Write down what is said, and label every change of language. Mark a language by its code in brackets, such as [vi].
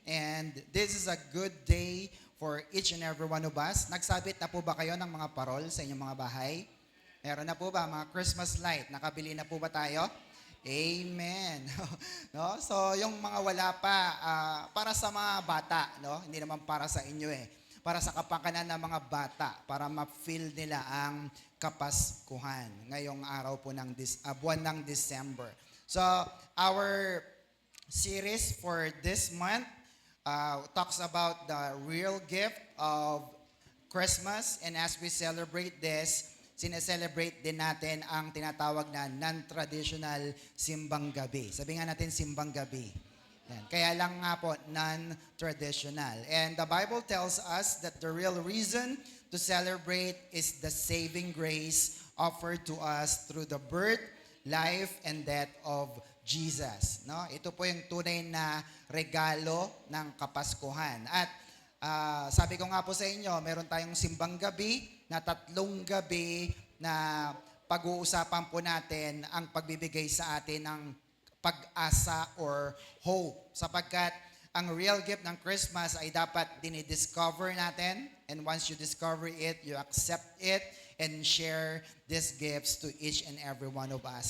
[en] And this is a good day for each and every one of us. [tl] Nagsabit na po ba kayo ng mga parol sa inyong mga bahay? Meron na po ba mga Christmas light? Nakabili na po ba tayo? Amen. No? So yung mga wala pa, para sa mga bata, no? Hindi naman para sa inyo eh. Para sa kapakanan ng mga bata, para ma-feel nila ang Kapaskuhan ngayong araw po ng buwan ng December. [en] So, our series for this month talks about the real gift of Christmas. And as we celebrate this, [tl] sineselebrate din natin ang tinatawag na non-traditional simbang gabi. Sabi nga natin simbang gabi. Yan. Kaya lang nga po, non-traditional. [en] And the Bible tells us that the real reason to celebrate is the saving grace offered to us through the birth, life, and death of Jesus. [tl] No? Ito po yung tunay na regalo ng Kapaskuhan. At sabi ko nga po sa inyo, meron tayong simbang gabi na 3 gabi na pag-uusapan po natin ang pagbibigay sa atin ng pag-asa or hope. Sapagkat ang real gift ng Christmas ay dapat dinidiscover natin. [en] And once you discover it, you accept it and share these gifts to each and every one of us.